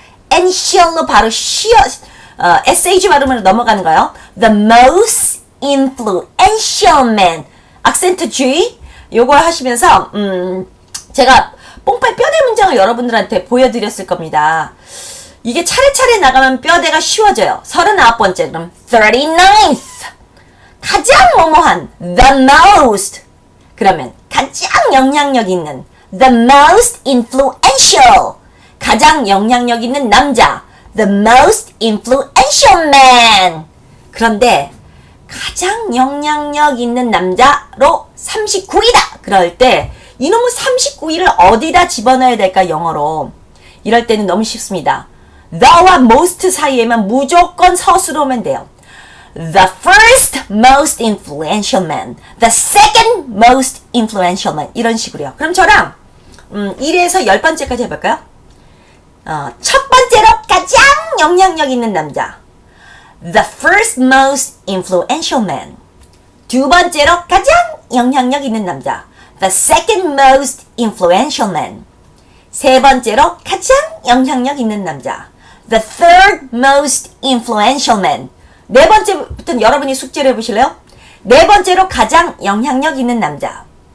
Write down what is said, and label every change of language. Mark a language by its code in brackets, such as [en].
[ko] Ential로 바로 SH 발음으로 넘어가는 거예요. [en] The most influential man. [ko] 악센트 주의. 요걸 하시면서 제가 뽕빨 뼈대 문장을 여러분들한테 보여드렸을 겁니다. 이게 차례차례 나가면 뼈대가 쉬워져요. 39번째 그럼 39th 가장 뭐뭐한 the most 그러면 가장 영향력 있는 the most influential 가장 영향력 있는 남자 [en] the most influential man. [ko] 그런데 가장 영향력 있는 남자로 39위다 그럴 때 이놈의 39위를 어디다 집어넣어야 될까 영어로. 이럴 때는 너무 쉽습니다. the와 most 사이에만 무조건 서술로 오면 돼요. [en] The first most influential man, the second most influential man [ko] 이런 식으로요. 그럼 저랑 1에서 10번째까지 해볼까요? 첫 번째로 가장 영향력 있는 남자. [en] The first most influential man. [ko] 두 번째로 가장 영향력 있는 남자. [en] The second most influential man. [ko] 세 번째로 가장 영향력 있는 남자. [en] The third most influential man. [ko] 네 번째부터는 여러분이 숙제를 해보실래요? 네 번째로 가장 영향력 있는 남자.